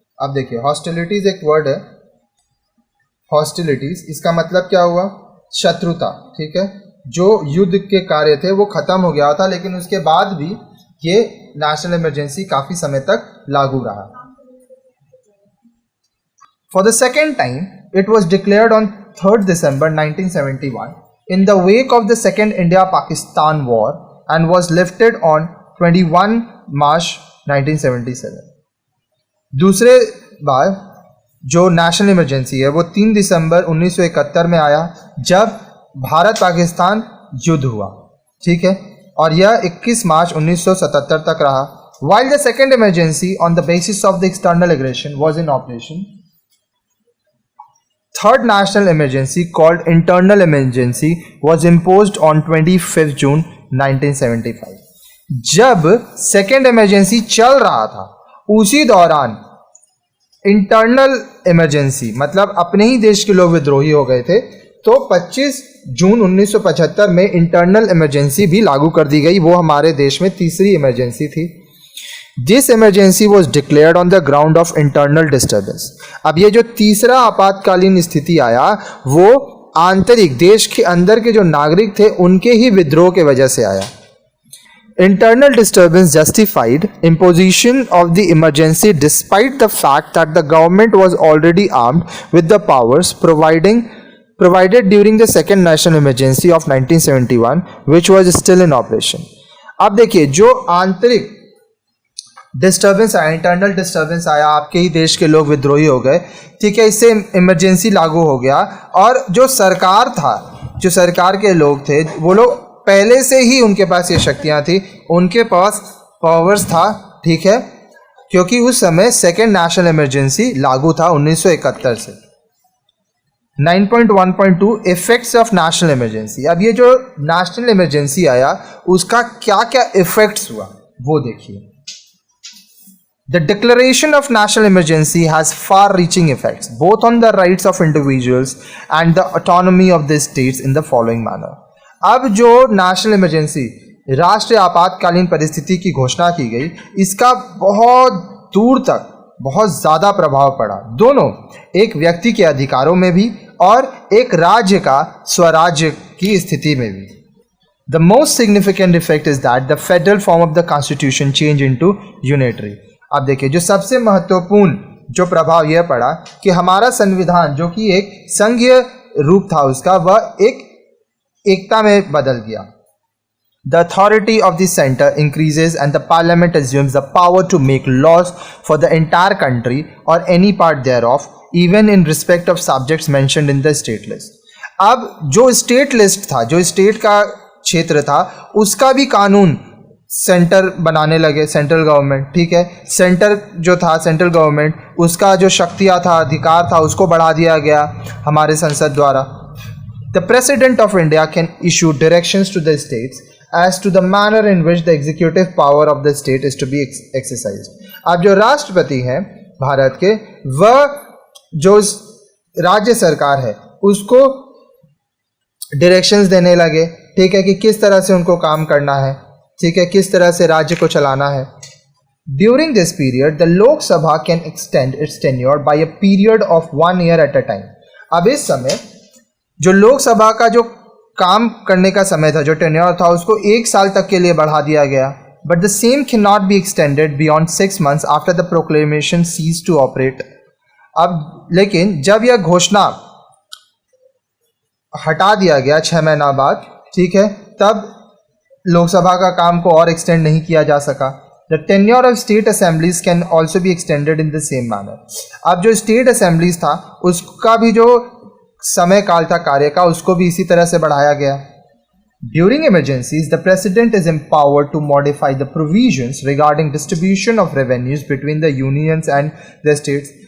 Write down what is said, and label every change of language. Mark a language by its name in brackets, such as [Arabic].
[Hindi] अब देखिए, हॉस्टिलिटीज़ एक वर्ड है, हॉस्टिलिटीज़ इसका मतलब क्या हुआ? शत्रुता, ठीक है। जो युद्ध के कार्य थे वो ख़त्म हो गया था, लेकिन उसके बाद भी ये नेशनल इमरजेंसी काफ़ी समय तक लागू रहा। [English] For the second time, it was declared on 3rd December 1971 in the wake of the Second India-Pakistan War and was lifted on 21 March 1977। [Hindi] दूसरे बार जो नेशनल इमरजेंसी है वो 3 दिसंबर 1971 में आया, जब भारत पाकिस्तान युद्ध हुआ, ठीक है, और यह 21 मार्च 1977 तक रहा। [English] While the second emergency on the basis of the external aggression was in operation, third national emergency called internal emergency was imposed on 25 June 1975। [Hindi] जब सेकेंड इमरजेंसी चल रहा था उसी दौरान इंटरनल इमरजेंसी, मतलब अपने ही देश के लोग विद्रोही हो गए थे, तो 25 जून 1975 में इंटरनल इमरजेंसी भी लागू कर दी गई। वो हमारे देश में तीसरी इमरजेंसी थी। [English] This emergency was declared on the ground of internal disturbance. [Hindi] अब ये जो तीसरा आपातकालीन स्थिति आया वो आंतरिक, देश के अंदर के जो नागरिक थे उनके ही विद्रोह के वजह से आया। [English] Internal disturbance justified imposition of the emergency despite the fact that the government was already armed with the powers provided during the second national emergency of 1971, which was still in operation। [Hindi] अब देखिए, जो आंतरिक disturbance आया, internal disturbance आया, आपके ही देश के लोग विद्रोही हो गए, ठीक है, इससे इमरजेंसी लागू हो गया। और जो सरकार था, जो सरकार के लोग थे, वो लोग पहले से ही उनके पास ये शक्तियां थी, उनके पास पावर्स था, ठीक है, क्योंकि उस समय सेकेंड नेशनल इमरजेंसी लागू था 1971 से। 9.1.2 [English] Effects of national emergency. [Hindi] अब ये जो नेशनल इमरजेंसी आया उसका क्या क्या इफेक्ट्स हुआ वो देखिए। [English] The declaration of national emergency has far-reaching effects both on the rights of individuals and the autonomy of the states in the following manner। [Hindi] अब जो नेशनल इमरजेंसी, राष्ट्रीय आपातकालीन परिस्थिति की घोषणा की गई, इसका बहुत दूर तक बहुत ज़्यादा प्रभाव पड़ा, दोनों, एक व्यक्ति के अधिकारों में भी और एक राज्य का स्वराज्य की स्थिति में भी। [English] The most significant effect is that the federal form of the constitution changed into unitary। [Hindi] अब देखिए, जो सबसे महत्वपूर्ण जो प्रभाव यह पड़ा कि हमारा संविधान जो कि एक संघीय रूप था उसका, वह एक एकता में बदल गया। [English] The authority of the center increases and the parliament assumes the power to make laws for the entire country or any part thereof, even in respect of subjects mentioned in the state list। [Hindi] अब जो state list था, जो state का क्षेत्र था, उसका भी कानून सेंटर बनाने लगे, सेंट्रल गवर्नमेंट, ठीक है। सेंटर जो था, सेंट्रल गवर्नमेंट, उसका जो शक्तियाँ था, अधिकार था, उसको बढ़ा दिया गया हमारे संसद द्वारा। [English] The President of India can issue directions to the states as to the manner in which the executive power of the state is to be exercised। [Hindi] अब जो राष्ट्रपति हैं भारत के, वह जो राज्य सरकार है उसको डायरेक्शंस देने लगे, ठीक है, कि किस तरह से उनको काम करना है, ठीक है, किस तरह से राज्य को चलाना है। [English] During this period, the Lok Sabha can extend its tenure by a period of 1 year at a time। [Hindi] अब इस समय जो लोकसभा का जो काम करने का समय था, जो टेन्योर था, उसको 1 साल तक के लिए बढ़ा दिया गया। [English] But the same can not be extended beyond 6 months after the proclamation cease to operate. [Hindi] अब लेकिन जब यह घोषणा हटा दिया गया 6 महीना बाद, ठीक है, तब लोकसभा का काम को और एक्सटेंड नहीं किया जा सका. [English] The tenure of state assemblies can also be extended in the same manner. [Hindi] अब जो स्टेट असेंबलीज था उसका भी जो समय काल था कार्य का, उसको भी इसी तरह से बढ़ाया गया. [English] During emergencies, the President is empowered to modify the provisions regarding distribution of revenues between the unions and the states.